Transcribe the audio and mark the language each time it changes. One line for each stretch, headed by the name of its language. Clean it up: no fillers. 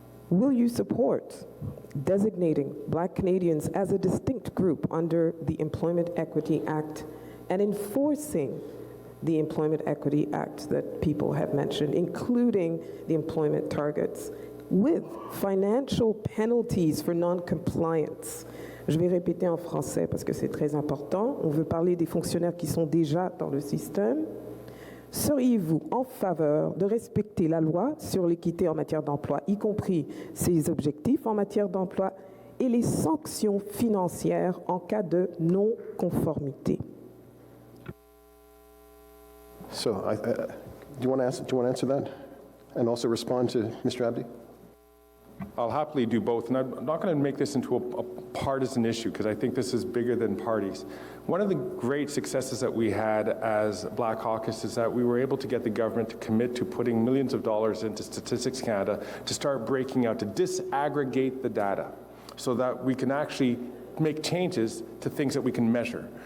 English: Will you support designating Black Canadians as a distinct group under the Employment Equity Act and enforcing the Employment Equity Act that people have mentioned, including the employment targets, with financial penalties for non-compliance?
French: Je vais répéter en français parce que c'est très important. On veut parler des fonctionnaires qui sont déjà dans le système. Seriez-vous en faveur de respecter la loi sur l'équité en matière d'emploi, y compris ses objectifs en matière d'emploi et les sanctions financières en cas de non-conformité?
English: So, do you want to answer that, and also respond to Mr. Abdi? I'll happily do both, and I'm not going to make this into a partisan issue because I think this is bigger than parties. One of the great successes that we had as Black Caucus is that we were able to get the government to commit to putting millions of dollars into Statistics Canada to start breaking out, to disaggregate the data so that we can actually make changes to things that we can measure.